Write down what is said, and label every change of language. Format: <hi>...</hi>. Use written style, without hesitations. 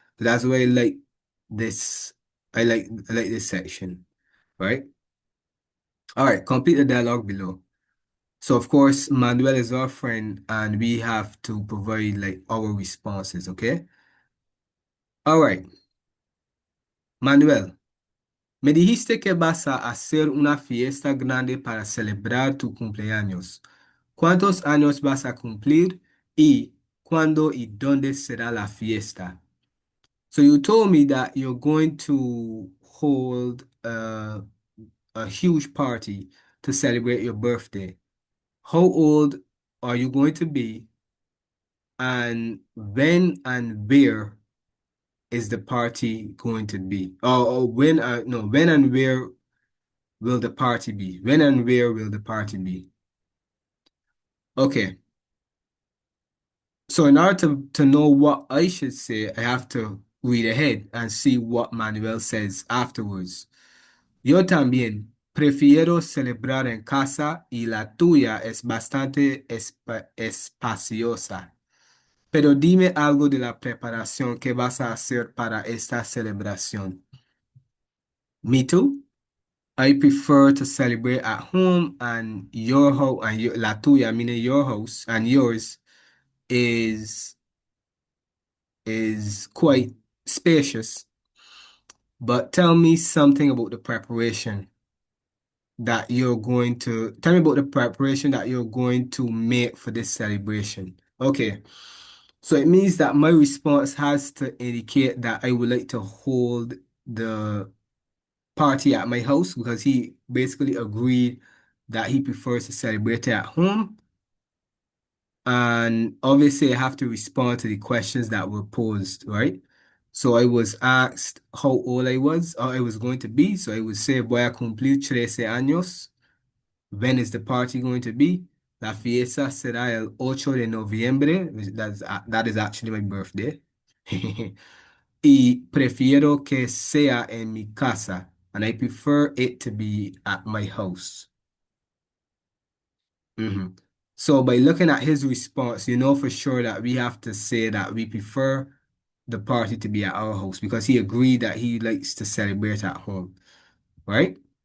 <en>So that's why I like this. I like this section, right? All right, complete the dialogue below. So of course, Manuel is our friend, and we have to provide like our responses, okay? All right, Manuel.</en> <es>Me dijiste que vas a hacer una fiesta grande para celebrar tu cumpleaños. ¿Cuántos años vas a cumplir y cuándo y dónde será la fiesta?</es> <en>So you told me that you're going to hold a huge party to celebrate your birthday. How old are you going to be? And when and where is the party going to be? When and where will the party be? When and where will the party be? Okay. So in order to know what I should say, I have to read ahead and see what Manuel says afterwards.</en> <es>Yo también prefiero celebrar en casa y la tuya es bastante espaciosa. Pero dime algo de la preparación que vas a hacer para esta celebración.</es> <en>Me too. I prefer to celebrate at home and your house and</en> <es>la tuya,</es> <en>meaning your house and yours is quite spacious. But tell me something about the preparation that you're going to tell me about the preparation that you're going to make for this celebration. Okay. So it means that my response has to indicate that I would like to hold the party at my house because he basically agreed that he prefers to celebrate it at home. And obviously, I have to respond to the questions that were posed, right? So I was asked how old I was or I was going to be. So I would say,</en> <es>voy a cumplir 13 años.</es> <en>When is the party going to be?</en> <es>La fiesta será el 8 de noviembre.</es> <en>That is actually my birthday.</en> <es>Y prefiero que sea en mi casa.</es> <en>And I prefer it to be at my house. Mhm. So by looking at his response, you know for sure that we have to say that we prefer the party to be at our house because he agreed that he likes to celebrate at home, right?</en>